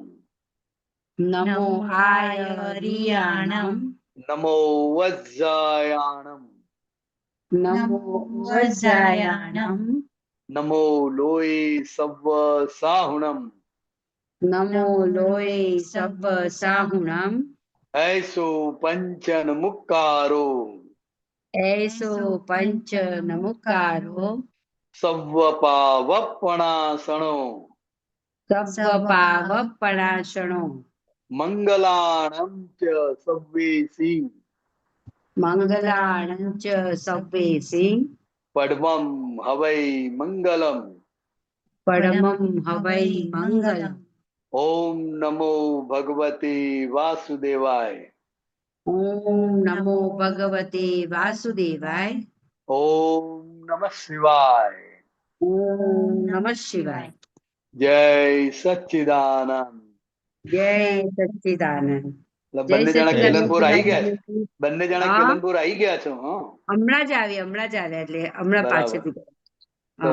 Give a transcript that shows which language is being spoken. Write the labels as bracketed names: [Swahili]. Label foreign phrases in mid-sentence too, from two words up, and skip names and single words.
[Prakrit languages] નમો આયરિયાણમ, નમો વજ્જાયાણમ, નમો વજ્જાયાણમ, નમો લોય સવ્વ સાહુણમ, નમો લોય સબ્બ સાહુણમ, ऐसो पंचन मुक्कारो, એસો પંચ નમુકારો, सव्व पावपणासणो, સબ્બ પાવપણાસણો, मंगलाणं च सव्वेसि, મંગલાણં ચ સવ્વેસી, पद्मं हवै मंगलम, પરમં હવૈ મંગલમ. [Sanskrit] ओम नमो भगवते वासुदेवाय, ઓમ નમો ભગવતે વાસુદેવાય, ओम नमः शिवाय, ઓમ નમઃ શિવાય. जय सच्चिदानंद. જય સચ્ચિદાનંદ. [Gujarati] એટલે જય બંને જણા કેલનપુર આવી ગયા છે. સચ્ચિદાનંદ. બંને જણા હા? કેલનપુર આવી ગયા છો? હા, હમણાં જ આવ્યા એટલે હમણાં બરાબર. પાછળથી ગયા. હા.